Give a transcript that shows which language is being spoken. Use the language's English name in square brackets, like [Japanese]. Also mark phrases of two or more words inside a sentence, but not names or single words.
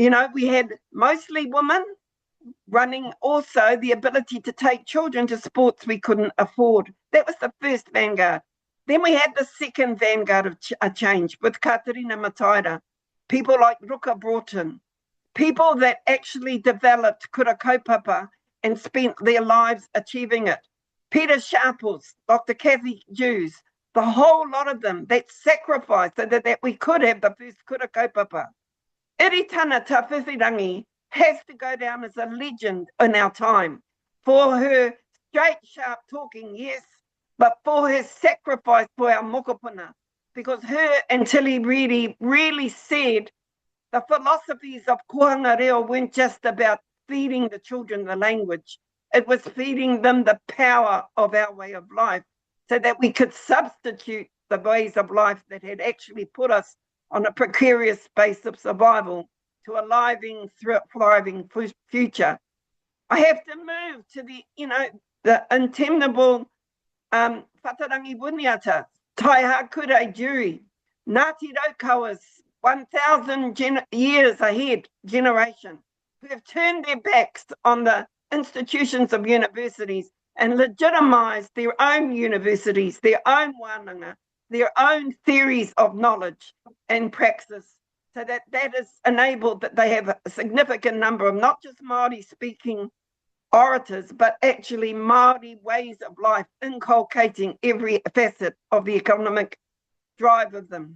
[English] You know, we had mostly women running, also the ability to take children to sports we couldn't afford. That was the first vanguard. Then we had the second vanguard of a change with Katerina Mataira, people like Ruka Broughton, people that actually developed [Māori] kura kaupapa [English] and spent their lives achieving it. Peter Sharples, Dr. Kathy Hughes, the whole lot of them that sacrificed so that we could have the first [Māori] kura kaupapa. [English] Iritana Tawhiwhirangi has to go down as a legend in our time for her straight, sharp talking, yes, but for her sacrifice for our mokopuna, because her and Tilly really said the philosophies of [Māori] kohanga reo [English] weren't just about feeding the children the language. It was feeding them the power of our way of life so that we could substitute the ways of life that had actually put us on a precarious space of survival to a thriving future. I have to move to the intemperable whatarangi buniata, tai hakure juri, Ngāti Raukawa's 1,000 years ahead generation, who have turned their backs on the institutions of universities and legitimized their own universities, their own wānanga, their own theories of knowledge and praxis, so that has enabled that they have a significant number of not just Māori speaking orators, but actually Māori ways of life, inculcating every facet of the economic drive of them.